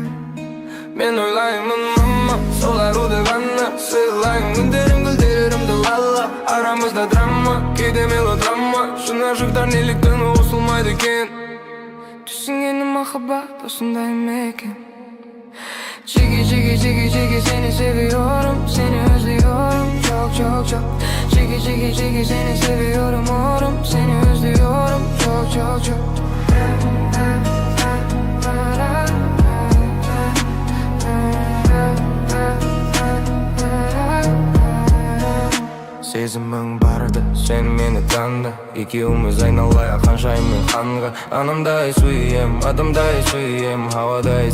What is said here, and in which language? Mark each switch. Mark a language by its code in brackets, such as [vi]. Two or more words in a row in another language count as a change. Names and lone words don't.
[kk] Мен ойлаймын мама, сол аруды ғана сыйлайын. Күндерім гүлдерімді лала, арамызда драма, кейде мелодрама. Шын ашықтар неліктен осылмайды екен. Түсінгені махаббат осындай ма екен? Чиги, чиги, чиги, чиги, [tr] сені seviyorum, seni özlüyorum, çok çok çok. Чиги, чиги, чиги, seni seviyorum, orum, seni özlüyorum, çok çok çok. [kk] Сезімің барды, сен мені танды. Екеуміз айналайық ханшайыммен ханға. Анамдай сүйем, адамдай сүйем, ауадай.